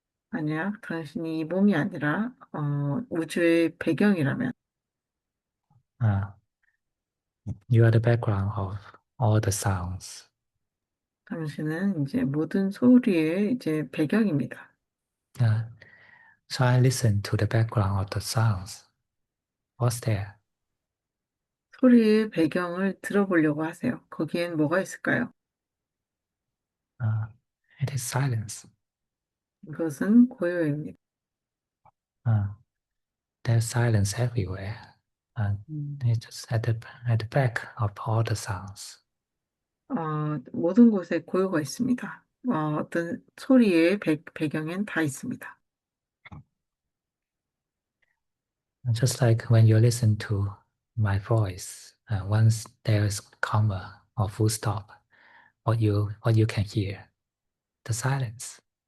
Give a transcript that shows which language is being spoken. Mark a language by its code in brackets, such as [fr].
[ko] 만약 당신이 이 몸이 아니라 우주의 배경이라면 [en] Uh, you are the background of all the sounds. [ko] 당신은 이제 모든 소리의 이제 배경입니다. [en] Uh, try listen to the background of the sounds. What's there? [ko] 소리의 배경을 들어보려고 하세요. 거기엔 뭐가 있을까요? [en] Uh, it is silence. [ko] 이것은 고요입니다. [en] Uh, there's silence everywhere. Uh, 음. it's just at the back of all the sounds. [ko] 모든 곳에 고요가 있습니다. 어떤 소리의 배경엔 다 있습니다. [en] Just like when you listen to my voice, once there's comma or full stop, what you can hear, the silence.